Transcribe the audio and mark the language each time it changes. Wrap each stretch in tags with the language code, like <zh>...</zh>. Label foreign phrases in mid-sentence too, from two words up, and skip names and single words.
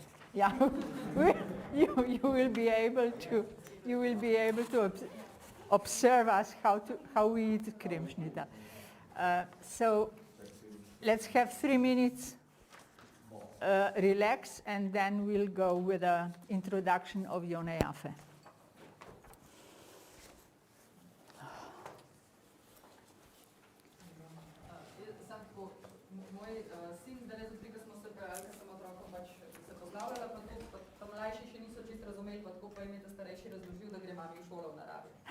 <en>Yeah, you will be able to observe us how we eat Cremeschnitter. So let's have 3 minutes relax, and then we'll go with an introduction of Yonah Yaphe.</en> <sl>Sanko, moj sin danes zjutraj, ko smo se prijavili, ker sem otrokom pač se poznavljala, pa mlajši še niso čisto razumeli, pa tako pa jim je ta starejši razložil, da gre mami v šolo v naravi.</sl>